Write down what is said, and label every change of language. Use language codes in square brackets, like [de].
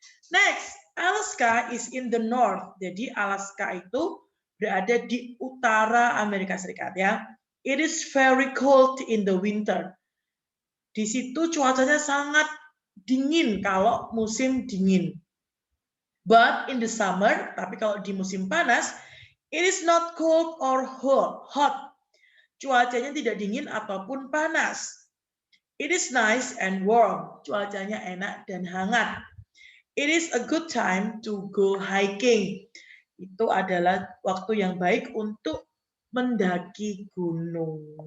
[en] Next, Alaska is in the north. [id] Jadi Alaska itu berada di utara Amerika Serikat ya. [en] It is very cold in the winter. [id] Di situ cuacanya sangat dingin kalau musim dingin. [en] But in the summer, [id] tapi kalau di musim panas, [en] it is not cold or hot. [id] Cuacanya tidak dingin ataupun panas. [en] It is nice and warm. [id] Cuacanya enak dan hangat. [en] It is a good time to go hiking. [id] Itu adalah waktu yang baik untuk mendaki gunung.